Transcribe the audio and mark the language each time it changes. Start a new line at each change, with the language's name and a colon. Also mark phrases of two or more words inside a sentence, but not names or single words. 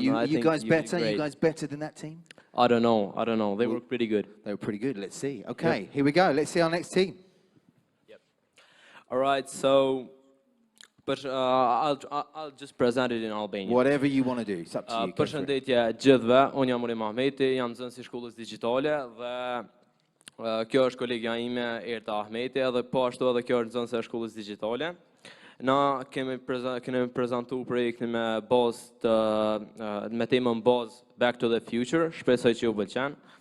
English: You guys better? You guys better than that team? I don't know. They were pretty good. They were pretty good. Let's see. Okay, Here we go. Let's see our next team. Yep. All right, so But I'll just present it in Albanian. Whatever you want to do, it's up to you. Go for it.
Albanian: Përshëndetje gjithëve, unë jam Uri Mahmeti, jam nxënës I shkollës digjitale dhe kjo është kolegja ime Erta Ahmeti edhe po ashtu edhe kjo është nxënëse e shkollës digjitale. Na kemi prezantuar projektin me bazë me temën bazë Back to the Future, shpresoj që ju pëlqen.